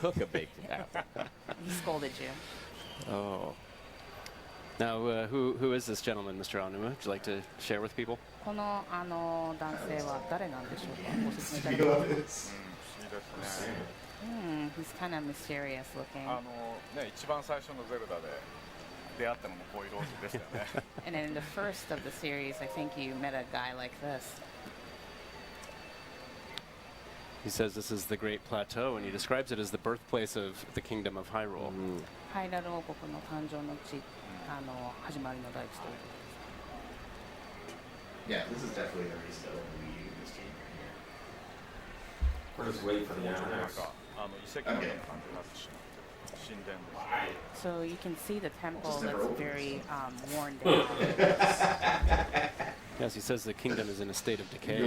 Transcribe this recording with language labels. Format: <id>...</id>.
<en>No, you took a baked apple. He scolded you. Oh. Now, who is this gentleman, Mr. Aonuma? Would you like to share with people?</en> <ja>この男性は誰なんでしょうか。ご説明いただけますか。</ja> <en>He's kind of myserious looking.</en> <ja>ね、一番最初のゼルダで出会ったのもこういうローズでしたよね。</ja> <en>And then in the first of the series, I think you met a guy like this. He says this is the Great Plateau, and he describes it as the birthplace of the Kingdom of Hyrule.</en> <ja>ハイラル王国の誕生の地、始まりの大地という。</ja> <en>Yeah, this is definitely a reason to own Wii U this game right here. We're just waiting for the</en> <ja>なん Ananas. か遺跡のような感じになってしまって神殿です。</ja> <en>So you can see the temple that's very worn down. Yes, he says the kingdom is in a state of decay.</en>